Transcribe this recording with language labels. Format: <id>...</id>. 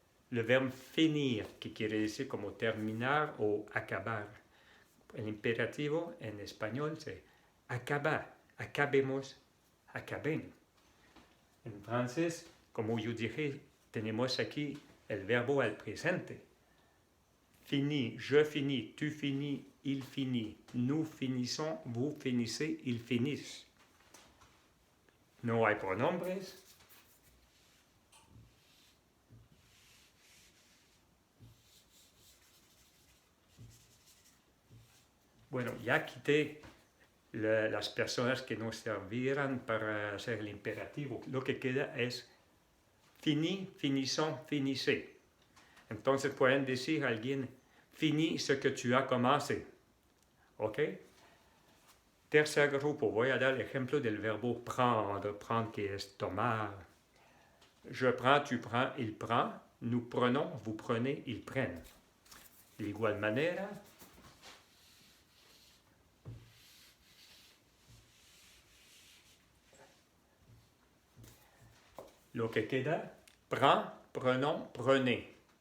<es>Le verbo finir, que quiere decir como terminar o acabar. El imperativo en español es acaba, acabemos, acaben. En francés, como yo dije, tenemos aquí el verbo al presente.</es> <fr>Fini, je finis, tu finis, il finit, nous finissons, vous finissez, ils finissent.</fr> <es>No hay pronombres. Bueno, ya quité las personas que nos servirán para hacer el imperativo. Lo que queda es</es> <fr>fini, finissons, finissez.</fr> <es>Entonces pueden decir a alguien,</es> <fr>fini ce que tu as commencé.</fr> <es>¿Ok? Tercer grupo, voy a dar el ejemplo del verbo prendre, prendre que es tomar.</es> <fr>Je prends, tu prends, il prend, nous prenons, vous prenez, ils prennent.</fr> <es>De igual manera, lo que queda,</es> <fr>prends, prenons, prenez.</fr>